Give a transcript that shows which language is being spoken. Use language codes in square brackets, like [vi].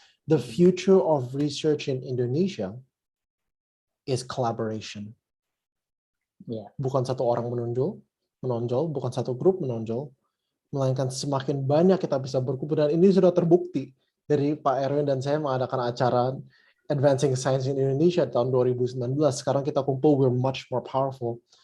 [en] The future of research in Indonesia is collaboration. [id] Bukan satu orang menonjol, bukan satu grup menonjol, melainkan semakin banyak kita bisa berkumpul, dan ini sudah terbukti dari Pak Erwin dan saya mengadakan acara Advancing Science in Indonesia tahun 2019. Sekarang kita kumpul, [en] we're much more powerful.